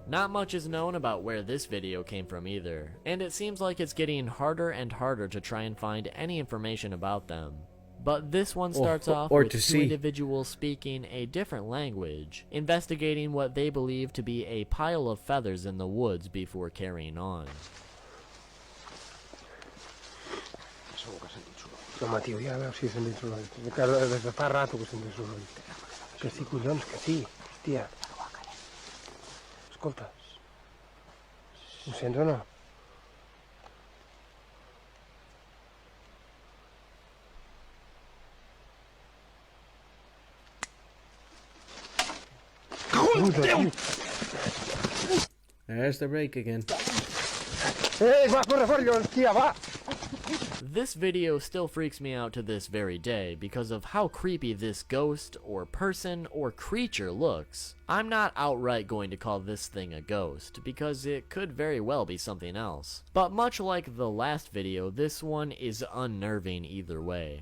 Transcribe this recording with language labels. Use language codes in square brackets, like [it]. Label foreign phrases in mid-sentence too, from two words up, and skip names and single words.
[en] Not much is known about where this video came from either, and it seems like it's getting harder and harder to try and find any information about them. But this one starts off with two individuals speaking a different language, investigating what they believe to be a pile of feathers in the woods before carrying on. [ca] No, Matteo, ja veus si he sentit soroll. Des de fa rato que he sentit soroll. Que sí, collons, que sí. Hòstia. Escolta. Ho sents o no? [en] there's the rake again. [ca] Va, corre, fort, hòstia, va! [en] This video still freaks me out to this very day because of how creepy this ghost or person or creature looks. I'm not outright going to call this thing a ghost because it could very well be something else. But much like the last video, this one is unnerving either way.